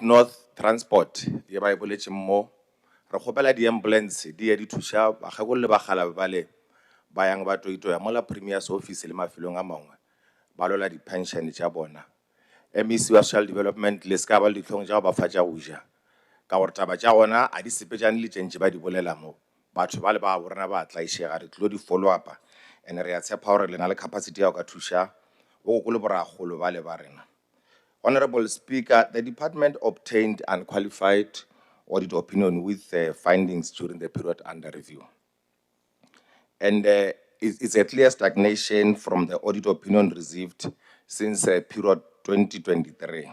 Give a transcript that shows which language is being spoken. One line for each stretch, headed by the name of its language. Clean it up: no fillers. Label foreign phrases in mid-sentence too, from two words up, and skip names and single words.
Northern Sotho: North Transport ye ba e boletše mmo re kgopela di-ambulance di ya di thuša bagekolo le bagalabe bale ba yang ba toitoya mola
English: premier's office
Northern Sotho: le mafelong a mangwe ba lola di-pension tša bona MEC wa Social Development le ska ba le ditlhong tša go ba fa tša go ja ka gore taba tša gona a di sepetšane le tšentše ba di bolela mo batho ba le ba borena ba tlaišega re tlo di
English: follow up and
Northern Sotho: re a tshepa gore le na le capacity ya go ka thuša bogoko le boragolo ba le ba rena.
English: Honorable Speaker, the department obtained unqualified audit opinion with findings during the period under review. And it's a clear stagnation from the audit opinion received since period 2023.